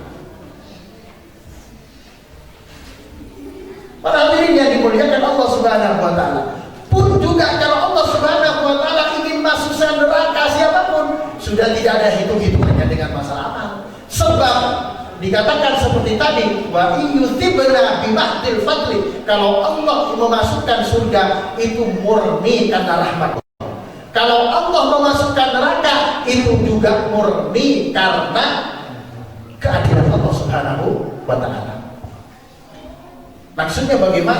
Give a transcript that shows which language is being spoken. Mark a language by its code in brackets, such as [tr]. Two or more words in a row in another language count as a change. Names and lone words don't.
[id] Para hadirin yang dimuliakan Allah [ar] سبحانه وتعالى, [id] pun juga kalau Allah [ar] سبحانه وتعالى [id] ingin masuk neraka siapapun, sudah tidak ada hitung-hitungannya dengan masalah amal. Sebab dikatakan seperti tadi, [ar] ويثيبنا بمحض الفضل, [id] kalau Allah memasukkan surga itu murni karena rahmat. Kalau Allah memasukkan neraka itu juga murni karena keadilan Allah [ar] سبحانه وتعالى. [id] Maksudnya bagaimana?